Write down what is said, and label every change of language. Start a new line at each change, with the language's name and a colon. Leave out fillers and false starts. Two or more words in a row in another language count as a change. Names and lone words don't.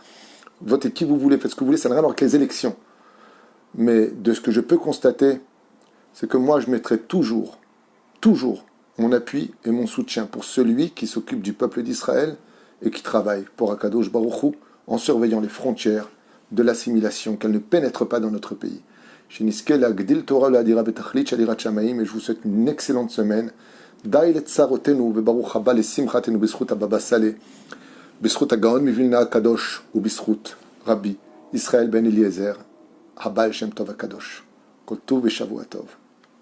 French: Votez qui vous voulez, faites ce que vous voulez, ça n'a rien à voir avec les élections. Mais de ce que je peux constater, c'est que moi je mettrai toujours mon appui et mon soutien pour celui qui s'occupe du peuple d'Israël et qui travaille pour
Hebrew: הקדוש ברוך הוא
French: en surveillant les frontières de l'assimilation, qu'elle ne pénètre pas dans notre pays. Et je vous souhaite une excellente semaine.
Hebrew: די לצרותינו וברוך הבא לשמחתנו בזכות באבא סאלי, בזכות הגאון מווילנה הקדוש ובזכות רבי ישראל בן אליעזר, הבעל שם טוב הקדוש. כל טוב ושבוע טוב.